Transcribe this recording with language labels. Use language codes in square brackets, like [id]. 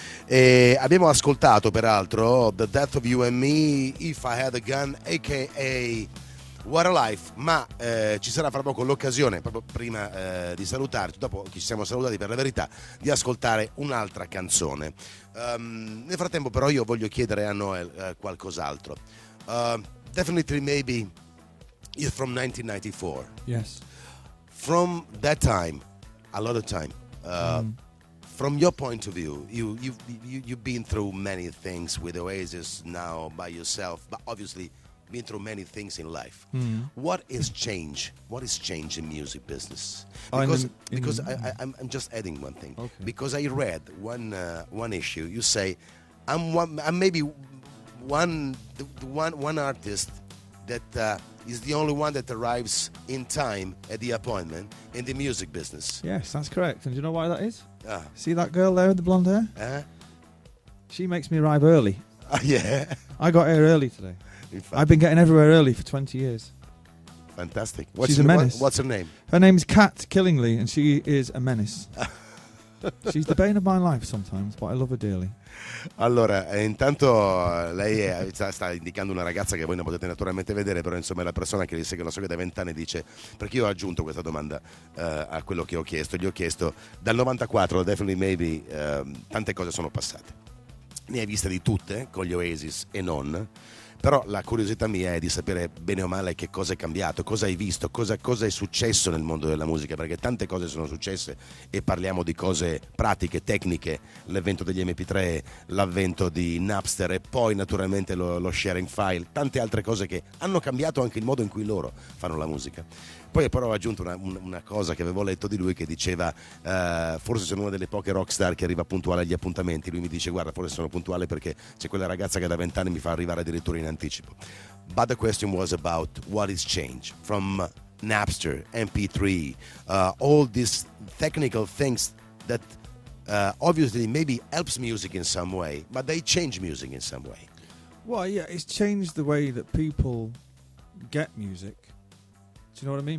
[it] E abbiamo ascoltato peraltro The Death of You and Me, If I Had a Gun, a.k.a. What a Life, ma ci sarà fra poco l'occasione, proprio prima di salutarci, dopo che ci siamo salutati per la verità, di ascoltare un'altra canzone. Nel frattempo però io voglio chiedere a Noel qualcos'altro. [en] Definitely Maybe is from 1994. Yes. From that time, a lot of time, from your point of view, you've been through many things with Oasis now by yourself, but obviously been through many things in life. What is change? What is change in music business? Because I'm just adding one thing. Okay. Because I read one issue. You say I'm maybe one artist that is the only one that arrives in time at the appointment in the music business. Yes, that's correct. And do you know why that is? See that girl there with the blonde hair? She makes me arrive early. Yeah. I got here early today. I've been getting everywhere early for 20 years. Fantastic. She's a menace. What's her name? Her name's Kat Killingly, and she is a menace. She's the bane of my life sometimes, but I love her dearly. [it] Allora, intanto lei sta indicando una ragazza che voi non potete naturalmente vedere, però insomma è la persona che segue la segue da 20 anni, dice, perché io ho aggiunto questa domanda a quello che ho chiesto. Gli ho chiesto, dal 94, Definitely Maybe, tante cose sono passate. Ne hai viste di tutte, con gli Oasis e non. Però la curiosità mia è di sapere bene o male che cosa è cambiato, cosa hai visto, cosa è successo nel mondo della musica, perché tante cose sono successe e parliamo di cose pratiche, tecniche, l'avvento degli MP3, l'avvento di Napster e poi naturalmente lo sharing file, tante altre cose che hanno cambiato anche il modo in cui loro fanno la musica. Poi però ho aggiunto una cosa che avevo letto di lui che diceva forse sono una delle poche rockstar che arriva puntuale agli appuntamenti. Lui mi dice guarda, forse sono puntuale perché c'è quella ragazza che da 20 anni mi fa arrivare addirittura in anticipo. [en] But the question was about what is change from Napster, MP3, all these technical things that obviously maybe helps music in some way, but they change music in some way. Well, yeah, it's changed the way that people get music. Do you know what I mean?